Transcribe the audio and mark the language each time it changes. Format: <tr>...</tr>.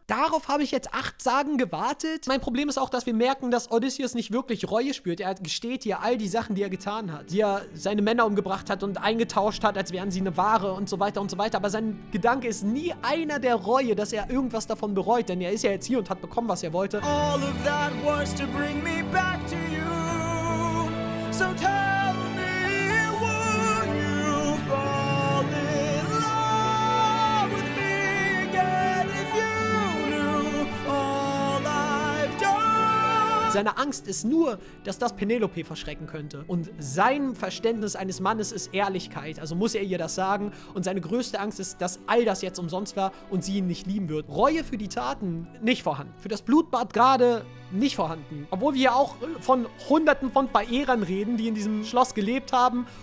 <de>Darauf habe ich jetzt 8 Sagen gewartet. Mein Problem ist auch, dass wir merken, dass Odysseus nicht wirklich Reue spürt. Er gesteht hier all die Sachen, die er getan hat. Die er seine Männer umgebracht hat und eingetauscht hat, als wären sie eine Ware und so weiter und so weiter. Aber sein Gedanke ist nie einer der Reue, dass er irgendwas davon bereut. Denn er ist ja jetzt hier und hat bekommen, was er wollte.</de> <en>All of that was to bring me back to you. So tell me, would you fall in love with me again if you knew all I've done?</en> <de>Seine Angst ist nur, dass das Penelope verschrecken könnte. Und sein Verständnis eines Mannes ist Ehrlichkeit. Also muss er ihr das sagen. Und seine größte Angst ist, dass all das jetzt umsonst war und sie ihn nicht lieben wird. Reue für die Taten nicht vorhanden. Für das Blutbad gerade nicht vorhanden. Obwohl wir ja auch von Hunderten von Verehrern reden, die in diesem Schloss gelebt haben</de>